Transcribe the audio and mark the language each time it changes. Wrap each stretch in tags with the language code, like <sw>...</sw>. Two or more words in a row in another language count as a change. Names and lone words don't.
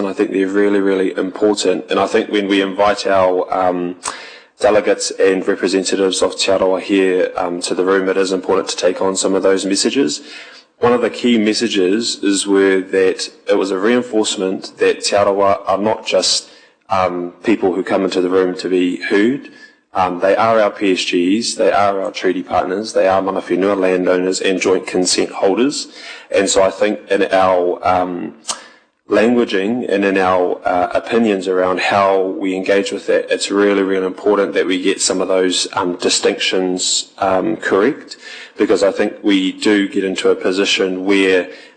<en>I think they're really, really important, and I think when we invite our delegates and representatives of Te Arawa here to the room, it is important to take on some of those messages. One of the key messages were that it was a reinforcement that Te Arawa are not just people who come into the room to be heard. They are our PSGs, they are our treaty partners, they are</en> <mi>mana whenua</mi> <en>landowners and joint consent holders. And so I think in our languaging and in our opinions around how we engage with that, it's really, really important that we get some of those distinctions correct, because I think we do get into a position where</en>